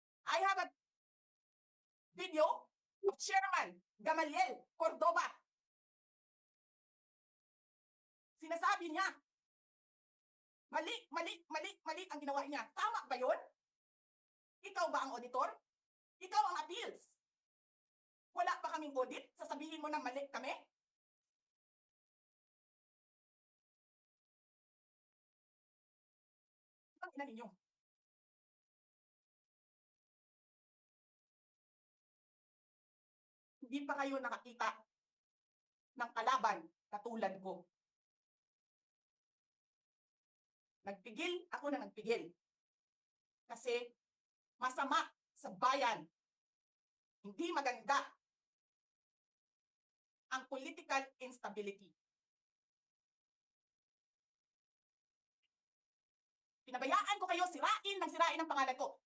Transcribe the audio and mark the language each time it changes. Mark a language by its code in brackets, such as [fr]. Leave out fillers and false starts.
[en] I have a video of Chairman Gamaliel Cordoba. [tl] Sinasabi niya, mali ang ginawa niya. Tama ba yun? Ikaw ba ang auditor? Ikaw ang appeals. Wala pa kaming audit? Sasabihin mo na mali kami? Ang ina ninyo. Hindi pa kayo nakakita ng kalaban na tulad ko. Nagpigil ako na nagpigil. Kasi masama sa bayan. Hindi maganda ang political instability. Pinabayaan ko kayo sirain ang pangalan ko.